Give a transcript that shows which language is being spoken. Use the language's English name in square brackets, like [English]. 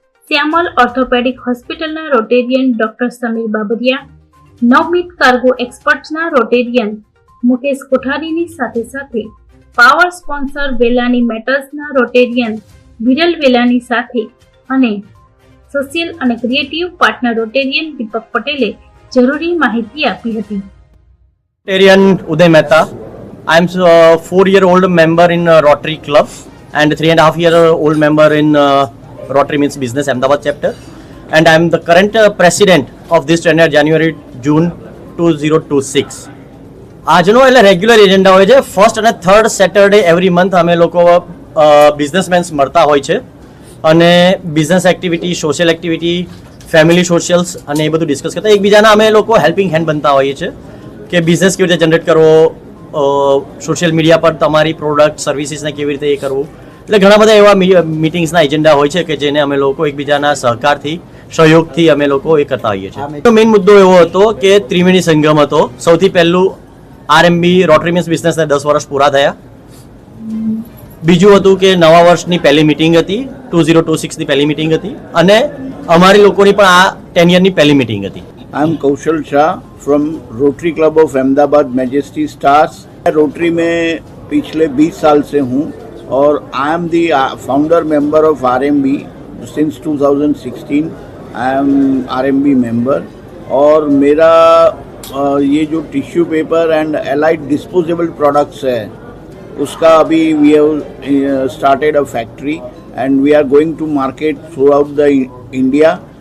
[Gujarati] શ્યામલ orthopaedic હોસ્પિટલના Rotarian doctor Sameer Babariya, નવમીત cargo એક્સપર્ટ્સના Rotarian Mukesh કોઠારીની સાથે સાથે પાવર સ્પોન્સર વેલાની મેટલ્સના રોટેરિયન વિરલ વેલાની સાથે અને સોશિયલ અને ક્રિએટિવ પાર્ટનર રોટેરિયન દીપક પટેલે જરૂરી માહિતી આપી હતી. [English] Rotarian Uday Mehta. I am a 4-year-old member in Rotary Club and 3.5-year-old member in Rotary means Business Ahmedabad chapter. And I am the current president of this chapter January-June 2026. [Gujarati] આજનો એટલે regular agenda હોય છે. First અને third Saturday every month અમે લોકો બિઝનેસમેન્સ મળતા હોય છે અને business activity, social activity, family સોશિયલ્સ અને એ બધું ડિસ્કસ કરતા એકબીજાના અમે લોકો હેલ્પિંગ હેન્ડ બનતા હોઈએ છીએ કે બિઝનેસ કેવી રીતે જનરેટ કરવો, સોશિયલ મીડિયા પર તમારી પ્રોડક્ટ સર્વિસીસને કેવી રીતે એ કરવું. એટલે ઘણા બધા એવા મિટિંગ્સના એજન્ડા હોય છે કે જેને અમે લોકો એકબીજાના સહકારથી, સહયોગથી અમે લોકો એ કરતા હોઈએ છીએ. મેઇન મુદ્દો એવો હતો કે ત્રિવેણી સંગમ હતો. સૌથી પહેલું આરએમબી રોટરી મીન્સ બિઝનેસને 10 વર્ષ પૂરા થયા. બીજું હતું કે નવા વર્ષની પહેલી મિટિંગ હતી, 2026ની પહેલી મિટિંગ હતી અને અમારી લોકોની પણ આ 10 યરની પહેલી મિટિંગ હતી. [English] I am Kaushal Shah from Rotary Club of Ahmedabad Majesty Stars. [Hindi] Rotary में पिछले 20 साल से हूँ और [English] I am the founder member of RMB since 2016. I am RMB member [Hindi] और मेरा ये जो [English] tissue paper and allied disposable products [Hindi] है उसका अभी [English] We have started a factory and we are going to market throughout the India.